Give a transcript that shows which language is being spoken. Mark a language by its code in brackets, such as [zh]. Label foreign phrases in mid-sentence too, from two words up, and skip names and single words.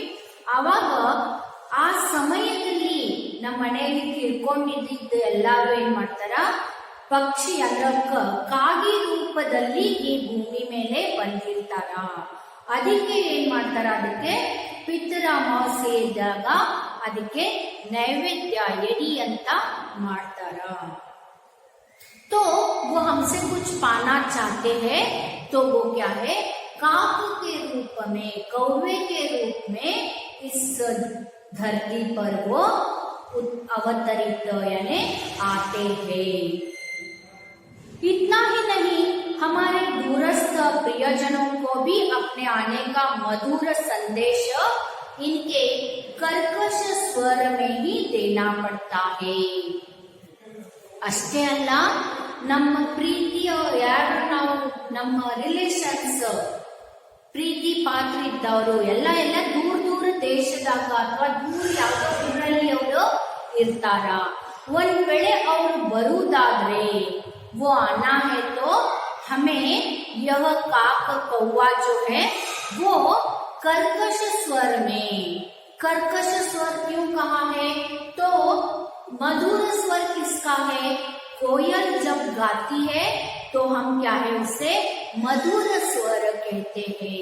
[kn] ಅವಾಗ ಆ ಸಮಯದಲ್ಲಿ ನಮ್ಮ ಮನೆಯಲ್ಲಿ ತಿಳ್ಕೊಂಡಿದ್ದ ಎಲ್ಲಾರು ಏನ್ ಮಾಡ್ತಾರ, ಪಕ್ಷಿ ಅಂದ್ರೆ ಕಾಗಿ ರೂಪದಲ್ಲಿ ಈ ಭೂಮಿ ಮೇಲೆ ಬಂದಿರ್ತಾರ. ಅದಕ್ಕೆ ಏನ್ ಮಾಡ್ತಾರ, ಅದಕ್ಕೆ ಪಿತೃ ಅಮಾವಾಸ್ಯೆ ಇದ್ದಾಗ ಅದಕ್ಕೆ ನೈವೇದ್ಯ ಎಡಿ ಅಂತ ಮಾಡ್ತಾರ. [hi] तो वो हमसे कुछ पाना चाहते हैं, तो वो क्या है, काक के रूप में, कौवे के रूप में इस धरती पर वो अवतरित यानी आते हैं। इतना ही नहीं, हमारे दूरस्थ प्रियजनों को भी अपने आने का मधुर संदेश इनके कर्कश स्वर में ही देना पड़ता है। [kn] ಅಷ್ಟೇ ಅಲ್ಲ, ನಮ್ಮ ಪ್ರೀತಿಯ ಯಾರು ನಾವು ನಮ್ಮ ರಿಲೇಷನ್ಸ್, ಪ್ರೀತಿ ಪಾತ್ರ ಇದ್ದವರು ಎಲ್ಲ ದೂರ ದೇಶದಾಗ ಅಥವಾ ದೂರ ಯಾವುದೋ ಊರಲ್ಲಿ ಅವರು ಇರ್ತಾರ. ಒಂದ್ ವೇಳೆ ಅವ್ರು ಬರುವುದಾದ್ರೆ [hi] वो आना है तो हमें यह काक कौवा जो है वो कर्कश स्वर में, कर्कश स्वर क्यों कहा है, तो मधुर स्वर किसका है, कोयल जब गाती है तो हम क्या है उसे मधुर स्वर कहते हैं।